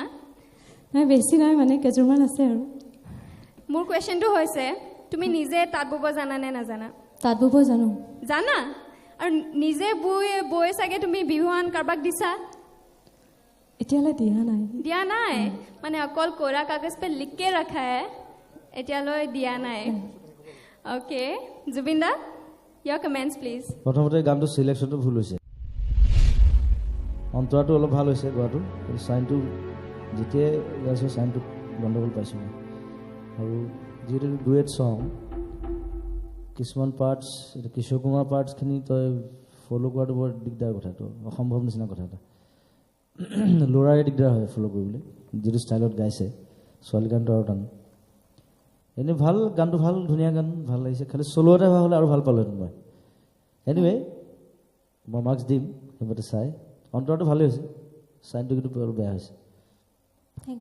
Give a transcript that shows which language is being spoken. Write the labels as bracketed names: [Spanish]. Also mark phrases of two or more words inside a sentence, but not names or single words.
[Assamese] নাই বেছি নাই মানে কেজুৰমান আছে আৰু মোৰ কোৱেশ্চনটো হৈছে তুমি নিজে তাঁত বব জানা নে নাজানা তাঁত বব জানো জানা আৰু নিজে বৈ চাগে তুমি বিহুৱান কাৰোবাক দিছা এতিয়ালৈ দিয়া নাই মানে অকল কোৰা কাগজ [Hindi] पे लिख के रखा है [Assamese] এতিয়ালৈ দিয়া নাই ওকে জুবিন দা [English] your comments please [Assamese] প্ৰথমতে গানটো সিলেকশনটো ভুল হৈছে অন্তৰাটো অলপ ভাল হৈছে গোৱাটো সাইনটো যেতিয়া গাইছে সাইনটো গণ্ডগোল পাইছো আৰু যেটো ডুৱেট সং কিছুমান পাৰ্টস এটা কিশোৰ কুমাৰ পাৰ্টসখিনি তই ফলো কৰাটো বৰ দিগদাৰ কথাটো অসম্ভৱ নিচিনা কথা এটা লৰাই দিগদাৰ হয় ফলো কৰিবলৈ যেটো ষ্টাইলত গাইছে ছোৱালী গানটো আৰু টান এনে ভাল গানটো ভাল ধুনীয়া গান ভাল লাগিছে খালি সোলো এটা হ'লে আৰু ভাল পালো মই এনিৱে মই মাৰ্কস দিম হেবতে চাই অন্তৰটো ভালে হৈছে সাইনটো কিন্তু বেয়া হৈছে